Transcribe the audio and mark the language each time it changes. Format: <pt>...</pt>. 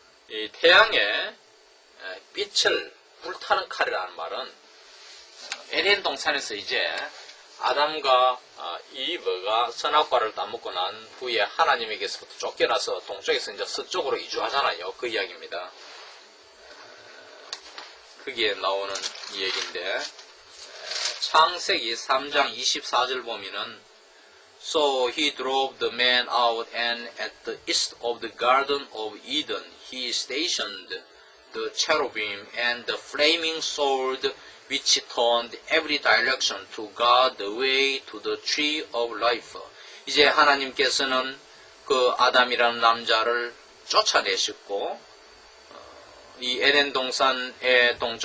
<ko>이 태양의 빛을 불타는 칼이라는 말은 에덴 동산에서 이제 아담과 이브가 선악과를 따먹고 난 후에 하나님에게서부터 쫓겨나서 동쪽에서 이제 서쪽으로 이주하잖아요. 그 이야기입니다. 거기에 나오는 이 얘기인데, 창세기 3장 24절 보면은</ko> <en>So he drove the man out, and at the east of the garden of Eden he stationed the cherubim and the flaming sword which turned every direction to guard the way to the tree of life.</en> <ko>이제 하나님께서는 그 아담이라는 남자를 쫓아내셨고, 이 에덴 동산의</ko>